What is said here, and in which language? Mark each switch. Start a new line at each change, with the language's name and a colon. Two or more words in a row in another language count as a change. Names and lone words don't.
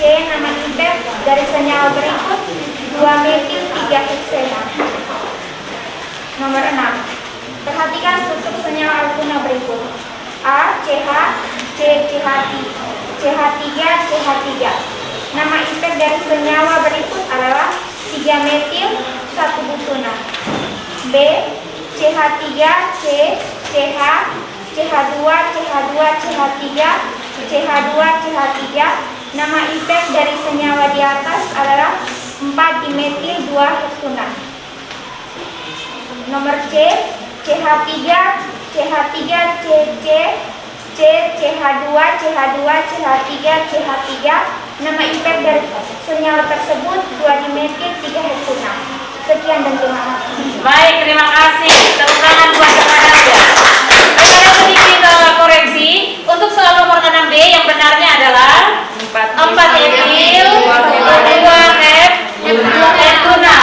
Indonesian: Nama impact dari senyawa berikut 2 metil 3 heksena. Nomor 6. Perhatikan struktur senyawa alkena berikut. A, CH, C, CH3, CH3. Nama impact dari senyawa berikut adalah 3 metil 1 butuna. B, CH3, C, CH, CH2, CH2, CH3, CH2, CH3. Nama impact dari senyawa di atas adalah 4 dimetil 2 heksuna. Nomor C, CH3, CH3, CC, C, CH2, CH2, CH3, CH3. Nama impact dari senyawa tersebut 2 dimetil 3 heksuna. Sekian dan terima kasih. Baik, terima kasih. Tepuk tangan buat Anda. Ada sedikit koreksi. Untuk soal nomor 6B yang benarnya adalah 4 etil, 2 heptuna.